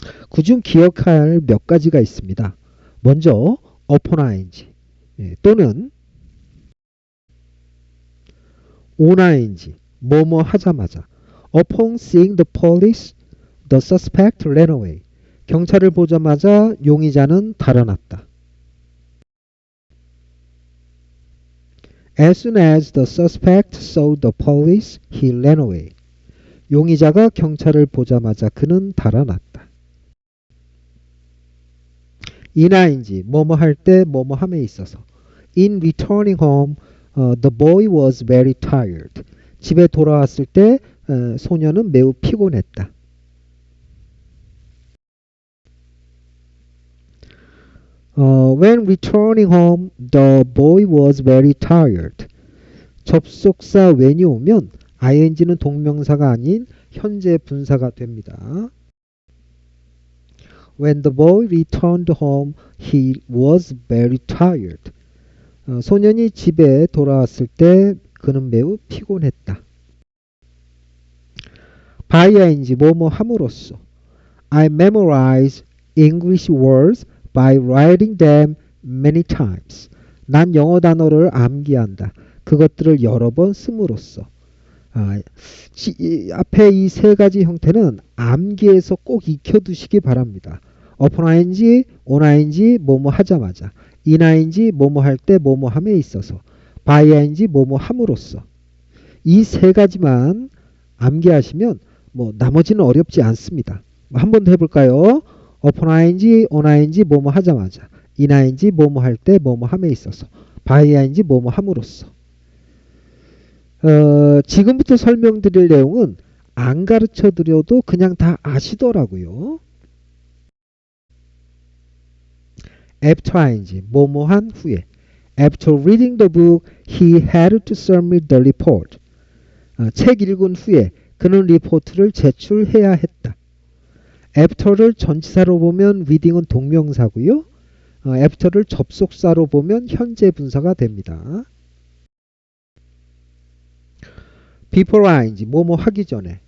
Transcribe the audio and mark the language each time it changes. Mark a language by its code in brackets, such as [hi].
[ko] 그중 기억해야 할 몇 가지가 있습니다. [en] 먼저 upon ing 또는 on ing [ko] 뭐뭐 하자마자 [en] upon seeing the police, the suspect ran away. [ko] 경찰을 보자마자 용의자는 달아났다. [en] As soon as the suspect saw the police, he ran away. [ko] 용의자가 경찰을 보자마자 그는 달아났다. [en] in ing [ko] 뭐뭐 할 때 뭐뭐 함에 있어서 [en] in returning home, the boy was very tired. [ko] 집에 돌아왔을 때 소녀는 매우 피곤했다. [en] When returning home, the boy was very tired. [ko] 접속사 when이 오면 ing는 동명사가 아닌 현재 분사가 됩니다. [en] When the boy returned home, he was very tired. [ko] 소년이 집에 돌아왔을 때 그는 매우 피곤했다. [en] by ing [ko] 뭐뭐 함으로써 [en] I memorize English words by writing them many times. [ko] 난 영어 단어를 암기한다. 그것들을 여러 번 씀으로써. 앞에 이 세 가지 형태는 암기해서 꼭 익혀두시기 바랍니다. upon ing, on ing, 뭐뭐 하자마자, in ing, 뭐뭐 할 때, 뭐뭐 함에 있어서, by ing, 뭐뭐 함으로써. 이 세 가지만 암기하시면 뭐 나머지는 어렵지 않습니다. 한 번 더 해볼까요? upon ing, on ing, 뭐뭐 하자마자, in ing, 뭐뭐 할 때, 뭐뭐 함에 있어서, by ing, 뭐뭐 함으로써. 지금부터 설명드릴 내용은 안 가르쳐 드려도 그냥 다 아시더라고요. After ing, 뭐뭐한 후에. [en] After reading the book, he had to submit the report. [ko] 책 읽은 후에 그는 리포트를 제출해야 했다. After를 전치사로 보면 reading은 동명사고요. After를 접속사로 보면 현재 분사가 됩니다. Before ing, 뭐뭐 하기 전에.